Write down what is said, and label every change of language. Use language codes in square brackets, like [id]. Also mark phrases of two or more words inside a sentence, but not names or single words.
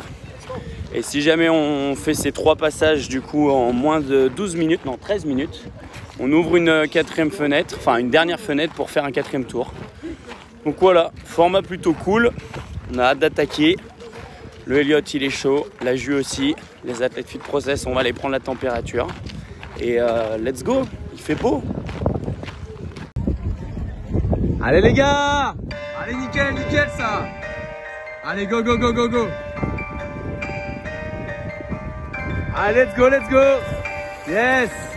[fr] Et si jamais on fait ces 3 passages du coup en moins de 12 minutes, non 13 minutes, on ouvre une quatrième fenêtre, enfin une dernière fenêtre pour faire un 4e tour. Donc voilà, format plutôt cool, on a hâte d'attaquer. Le Elliott il est chaud, la Jus aussi, les athlètes Fit Process, on va aller prendre la température. [en] Et let's go, [fr] il fait beau. Allez les gars, allez nickel, nickel ça. [en] Allez go go go go go. Allez let's go, let's go. [fr] Yes.